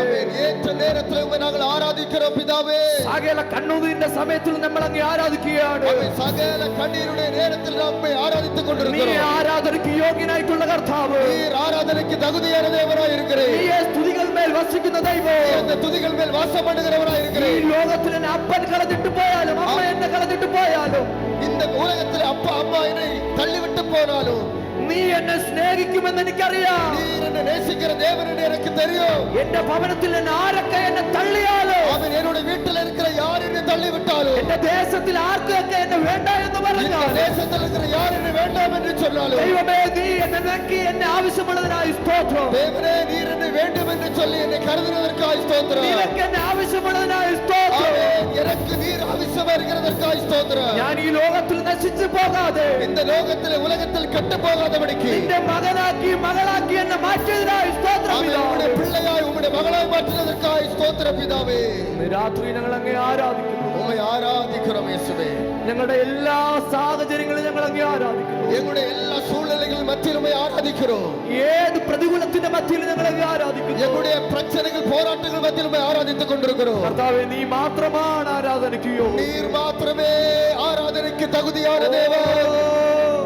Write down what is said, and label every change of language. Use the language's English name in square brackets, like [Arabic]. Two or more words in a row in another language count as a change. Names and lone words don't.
[Tamil] ஏற்ற நேரத்தில் உம்மை நாங்கள் ஆராதிக்கிறோம் பிதாவே. [Malayalam] സകല കണ്ണുനീരിന്റെ സമയത്തിൽ നമ്മൾ അങ്ങേ ആരാധിക്കുകയാണ്. [Tamil] ஆமென். சகல கண்ணீருடைய நேரத்தில் நாம் உம்மை ஆராதித்துக் [Malayalam] നീ [Tamil] கொண்டிருக்கிறோம். [Malayalam] ആരാധനയ്ക്ക് യോഗ്യനായിട്ടുള്ള കർത്താവ്, [Tamil] நீர் ஆராதனைக்கு தகுதியான தேவனாய் இருக்கிறீர். [Malayalam] നീ സ്തുതികൾ മേൽ വസിക്കുന്ന ദൈവം. [Tamil] அந்த துதிகள் மேல் வாசம் பண்ணுகிறவராய் [Malayalam] ഈ [Tamil] இருக்கிறீர். [Malayalam] ലോകത്തിൽ എന്നെ അപ്പൻ കളഞ്ഞിട്ട് പോയാലും അമ്മ എന്നെ കളഞ്ഞിട്ട് പോയാലും [Tamil] இந்த உலகத்தில் அப்பா அம்மா என்னை தள்ளிவிட்டு போனாலும் [Malayalam] നീ എന്നെ സ്നേഹിക്കുമെന്ന് എനിക്കറിയാം. [Tamil] நீர் என்னை நேசிக்கிற தேவன் என்று எனக்கு தெரியும். [Malayalam] എന്റെ ഭവനത്തിൽ നിന്ന് ആരൊക്കെ എന്നെ തള്ളിയാലോ, [Tamil] அவன் என்னுடைய வீட்டில் இருக்கிற யார் என்னை தள்ளி விட்டாலும், [Malayalam] എന്റെ ദേശത്തിൽ ആർക്കൊക്കെ എന്നെ വേണ്ട എന്ന് [Tamil] இந்த [Malayalam] പറഞ്ഞാൽ, [Tamil] தேசத்தில் இருக்கிற யார் என்னை வேண்டாம் என்று சொன்னாலும், [Malayalam] ദൈവമേ നീ എന്നെ നോക്കി എന്നെ ആവശ്യമുള്ളതിനായി സ്തോത്രം. [Tamil] தேவனே நீர் என்னை வேண்டும் என்று சொல்லி என்னை கருதுவதற்காய் ஸ்தோத்திரம். [Malayalam] നിനക്ക് എന്നെ ആവശ്യമുള്ളതിനായി സ്തോത്രം. [Tamil] ஆமென். எனக்கு நீர் அவசியம் இருக்கிறதற்காய் ஸ்தோத்திரம். [Malayalam] ഞാൻ ഈ ലോകത്തിൽ നശിച്ചു പോകാതെ [Tamil] இந்த லோகத்தில் உலகத்தில் கெட்டு போகாதபடிக்கு [Malayalam] നിന്റെ മകനാക്കി മകളാക്കി എന്നെ മാറ്റിയതിനായി സ്തോത്രം [Tamil] ஆமென். [Malayalam] പിതാവേ. [Tamil] உம்முடைய பிள்ளையாய் உம்முடைய மகளாய் மாற்றினதற்காய் ஸ்தோத்திரம் பிதாவே. [Malayalam] ഇന്ന് രാത്രി ഞങ്ങൾ അങ്ങേ ആരാധിക്കുന്നു. [Tamil] உம்மை ஆராதிக்கிறோம் இயேசுவே. [Malayalam] ഞങ്ങളുടെ എല്ലാ സാഹചര്യങ്ങളും ഞങ്ങൾ അങ്ങേ ആരാധിക്കുന്നു. [Tamil] எங்களுடைய எல்லா சூழ்நிலைகள் மத்தியில் உம்மை ஆராதிக்கிறோம். [Malayalam] ഏത് പ്രതികൂലത്തിന്റെ മധ്യയിൽ ഞങ്ങൾ അങ്ങേ ആരാധിക്കുന്നു. [Tamil] எங்களுடைய பிரச்சனைகள் போராட்டங்கள் மத்தியில் உம்மை ஆராதித்துக் கொண்டிருக்கிறோம். [Malayalam] കർത്താവേ നീ മാത്രമാണ് ആരാധനയ്ക്ക് യോഗ്യൻ. [Tamil] நீர் மாத்திரமே ஆராதனைக்கு தகுதியான தேவன்.